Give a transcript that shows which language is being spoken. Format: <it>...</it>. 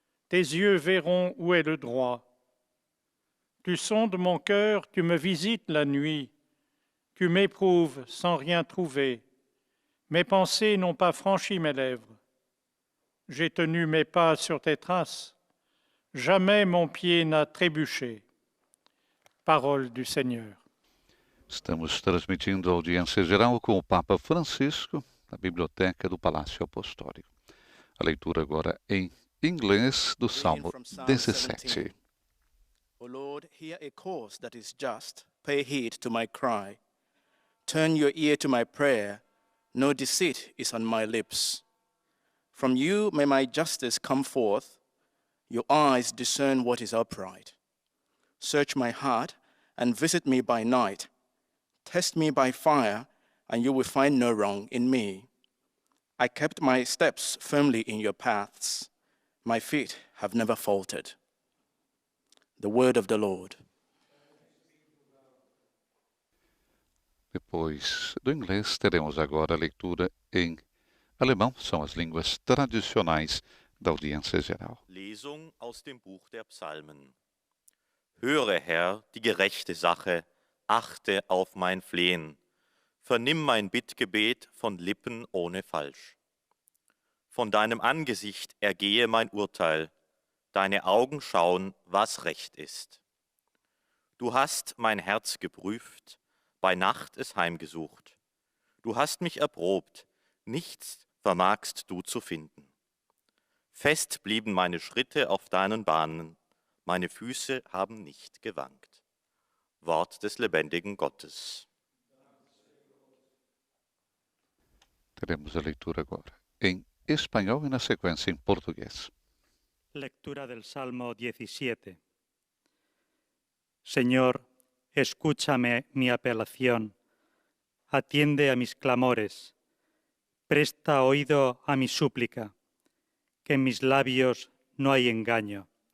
<fr>Tes yeux verront où est le droit. Tu sondes mon cœur, tu me visites la nuit. Tu m'éprouves sans rien trouver. Mes pensées n'ont pas franchi mes lèvres. J'ai tenu mes pas sur tes traces. Jamais mon pied n'a trébuché. Parole du Seigneur.</fr> <pt>Estamos transmitindo a audiência geral com o Papa Francisco, na Biblioteca do Palácio Apostólico. A leitura agora em inglês do Salmo 17.</pt> <en>O Lord, hear a cause that is just, pay heed to my cry. Turn your ear to my prayer, no deceit is on my lips. From you may my justice come forth, your eyes discern what is upright. Search my heart and visit me by night. Test me by fire, and you will find no wrong in me. I kept my steps firmly in your paths. My feet have never faltered. The word of the Lord.</en> <pt>Depois do inglês, teremos agora a leitura em alemão. São as línguas tradicionais da audiência geral.</pt> <de>Lesung aus dem Buch der Psalmen. Höre, Herr, die gerechte Sache, achte auf mein Flehen. Vernimm mein Bittgebet von Lippen ohne Falsch. Von deinem Angesicht ergehe mein Urteil. Deine Augen schauen, was recht ist. Du hast mein Herz geprüft, bei Nacht es heimgesucht. Du hast mich erprobt, nichts vermagst du zu finden. Fest blieben meine Schritte auf deinen Bahnen, meine Füße haben nicht gewankt. Wort des lebendigen Gottes.</de> <pt>Teremos a leitura agora em espanhol e, na sequência, em português.</pt> <es>Lectura del Salmo 17. Señor, escúchame mi apelación, atiende a mis clamores, presta oído a mi súplica, que en mis labios no hay engaño.</es>